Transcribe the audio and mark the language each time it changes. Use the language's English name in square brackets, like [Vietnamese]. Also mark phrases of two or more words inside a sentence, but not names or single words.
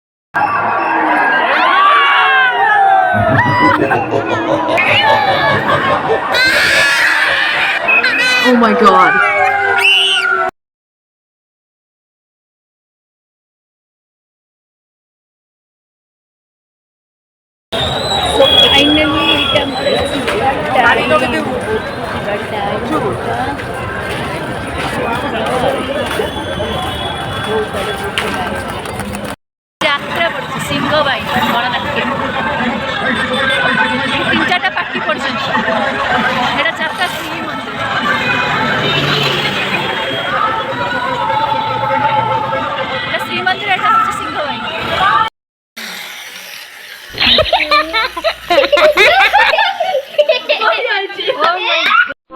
[English] Oh my god. So finally temple [Odia] ଯାତ୍ରା ପଡୁଛି ସିଂହ ଭାଇ ଗଣନାଟ୍ୟ 3-4ଟା ପାର୍ଟି ପଡୁଛନ୍ତି ଏଇଟା ଯାତ୍ରା ଶ୍ରୀମନ୍ଦିର ଏଇଟା ଶ୍ରୀମନ୍ଦିର ଏଇଟା ହଉଛି ସିଂହ ଭାଇ [English] Oh my